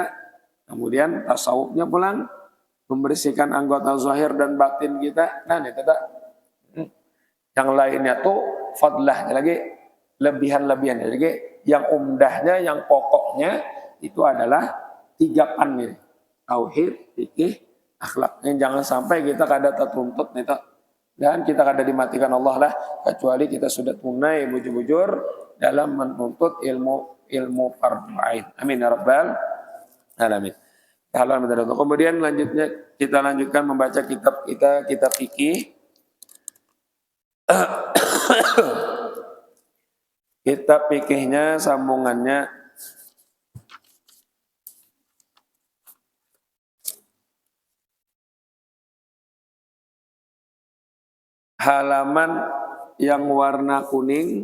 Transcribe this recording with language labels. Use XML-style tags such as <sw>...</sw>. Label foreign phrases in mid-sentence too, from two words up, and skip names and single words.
<id>Kemudian tasawufnya pulang, membersihkan anggota zahir dan batin kita. Nah, ini kita yang lainnya tuh fadlah lagi, lebihan-lebihan lagi. Yang umdahnya, yang pokoknya itu adalah 3 pan ini. Tauhid, fikih, akhlak. Yang jangan sampai kita kada tertuntut nih, dan kita kada dimatikan Allah lah, kecuali kita sudah tunai bujur-bujur dalam menuntut ilmu fardu ain.</id> <ar>آمين يا رب العالمين.</ar> <id>Kemudian lanjutnya kita lanjutkan membaca kitab fikih. Kitab fikihnya sambungannya halaman yang warna kuning.</id>